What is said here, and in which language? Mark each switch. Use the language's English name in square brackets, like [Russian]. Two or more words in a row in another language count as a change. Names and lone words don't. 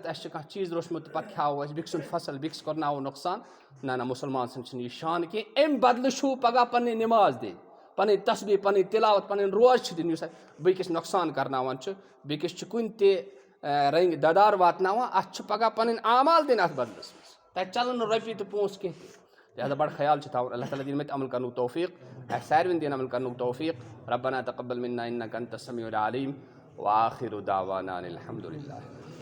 [Kashmiri] اَسہِ چھُ کانٛہہ چیٖز روٚچھمُت تہٕ پَتہٕ کھٮ۪وو أسۍ بیٚکہِ سُنٛد فصل بیٚکِس کَرناوو نۄقصان نہ مُسلمان سٕنٛدۍ چھِنہٕ یہِ شان کینٛہہ اَمہِ بدلہٕ چھُو پگاہ پنٕنۍ نٮ۪ماز دِنۍ پنٕنۍ تسبیح پنٕنۍ تِلاوت پنٕنۍ روز چھِ دِنۍ یُس بیٚکِس نۄقصان کرناوان چھُ بیٚکِس چھُ کُنہِ تہِ رنٛگہِ ددار واتناوان اَتھ چھُ پگاہ پنٕنۍ اعمال دِنۍ اَتھ بدلس منٛز تَتہِ چلن نہٕ رۄپیہِ تہٕ پونٛسہٕ کینٛہہ تہِ لہٰذا بڑٕ خیال چھُ تھاوُن اللہ تعالیٰ دِنۍ مےٚ تہِ عمل کرنُک توفیٖق اَسہِ ساروٕے دِنۍ عمل کرنُک توفیٖق [Arabic] ربنا تقبل منا انك انت السميع العليم وآخر دعوانا ان الحمد لله